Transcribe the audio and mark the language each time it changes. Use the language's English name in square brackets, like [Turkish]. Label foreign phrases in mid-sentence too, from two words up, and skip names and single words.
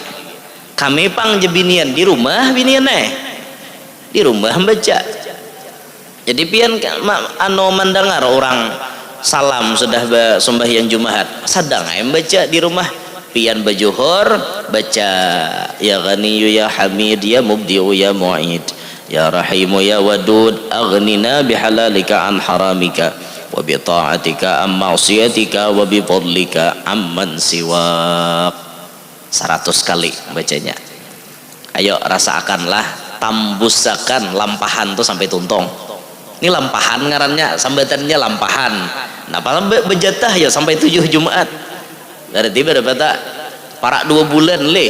[Banjar] Kami pang jebinian di rumah binian di rumah membaca. Jadi pian mendengar orang salam sudah sembahyang Jumat, sadang membaca di rumah. Pian bajuhur baca [Arabic] يا غني يا حميد يا مبدئ يا معيد يا رحيم يا ودود أغننا بحلالك عن حرامك وبطاعتك عن معصيتك وبفضلك عمن سواك. [Banjar] 100 kali bacanya. Ayo rasakanlah, tambusakan lampahan tuh sampai tuntung. Ini lampahan ngarannya, sambatannya lampahan. Nah paling bejatah ya sampai 7 Jumat. Berarti berapa tak? Parak 2 bulan leh.